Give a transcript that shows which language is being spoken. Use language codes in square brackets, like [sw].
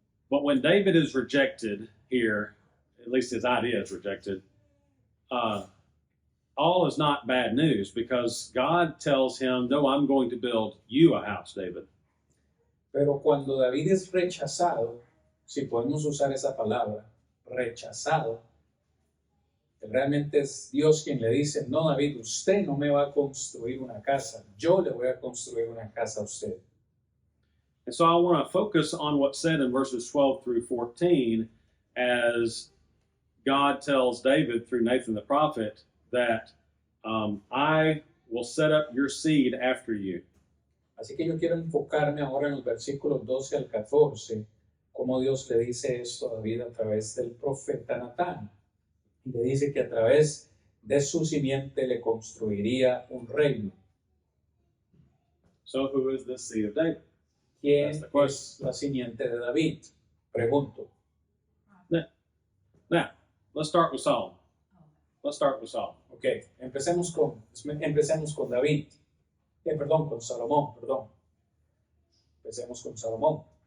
[en] But when David is rejected here, at least his idea is rejected, all is not bad news because God tells him, no, I'm going to build you a house, David. [es] Pero cuando David es rechazado, si podemos usar esa palabra, rechazado, realmente es Dios quien le dice, no, David, usted no me va a construir una casa, yo le voy a construir una casa a usted. [en] And so I want to focus on what's said in verses 12 through 14 as God tells David through Nathan the prophet that I will set up your seed after you. [es] Así que yo quiero enfocarme ahora en los versículos 12 al 14, como Dios le dice esto a David a través del profeta Natán. Y le dice que a través de su simiente le construiría un reino. [en] So who is this seed of David? [es] ¿Quién [en] That's the question. [es] es la simiente de David? Pregunto. [en] Now, let's start with Solomon. Let's start with Solomon. [es] Ok, empecemos con David. Con Salomón, perdón. Empecemos con Salomón.